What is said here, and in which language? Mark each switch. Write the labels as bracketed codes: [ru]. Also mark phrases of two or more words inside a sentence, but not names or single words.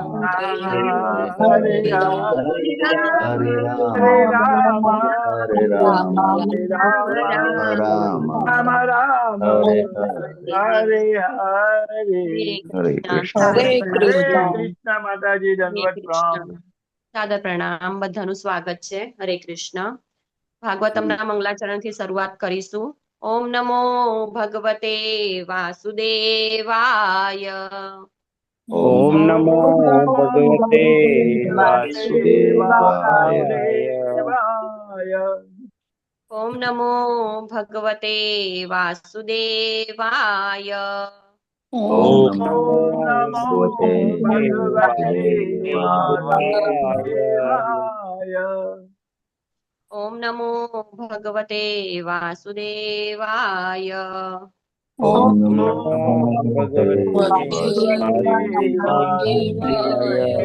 [sa] Krishna, Hare Hare Hare, Hare, Hare Hare Rama, Rama, Hare Rama Rama, Rama, राम राम, राम राम, हरे हरे, हरे हरे, Hare कृष्णा Krishna. [gu] सादर હરે प्रणाम। Hare કૃષ્ણ Krishna માતાજી હરે દંડવત પ્રણામ। કૃષ્ણ સાદર પ્રણામ। બધાનું સ્વાગત છે। હરે કૃષ્ણ। ભાગવતમના મંગલાચરણથી શરૂઆત કરીશું। [sa] ઓમ નમો ભગવતે વાસુદેવાય। Om ઓમ Namo નમો ભગવતે વાસુદેવાય। વાસુદેવાય। ઓમ નમો ભગવતે વાસુદેવાય। Om ઓમ Namo નમો ઓમ નમો Bhagavate ભગવતે વાસુદેવાય। વાસુદેવાય। ઓમ નમો ભગવતે વાસુદેવાય। Om ઓમ Namo નમો Bhagavate ભગવતે વાસુદેવાય।